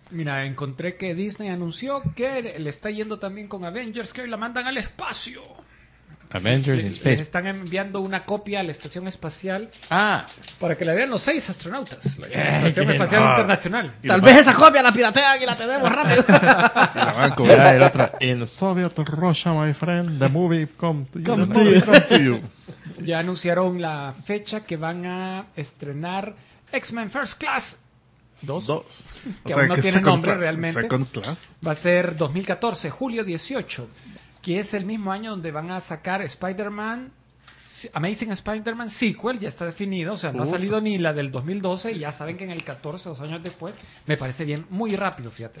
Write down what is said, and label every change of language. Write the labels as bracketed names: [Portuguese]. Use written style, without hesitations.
[Spanish] Mira, encontré que Disney anunció que le está yendo también con Avengers, que hoy la mandan al espacio. [English] Avengers in Space. [Spanish] Les están enviando una copia a la estación espacial. Ah. Para que la vean los 6 astronautas. La estación espacial internacional. Tal vez esa copia la piratean y la tenemos rápido. Y la van a cobrar el otro. [English] In Soviet Russia, my friend. The movie come to you. [Spanish] Ya anunciaron la fecha que van a estrenar X-Men First Class 2. Que aún no tiene nombre realmente. [English] Second Class. [Spanish] Va a ser 2014, julio 18. Que es el mismo año donde van a sacar Spider-Man, Amazing Spider-Man sequel, ya está definido. O sea, no ha salido ni la del 2012 y ya saben que en el 14, 2 años después, me parece bien, muy rápido, fíjate.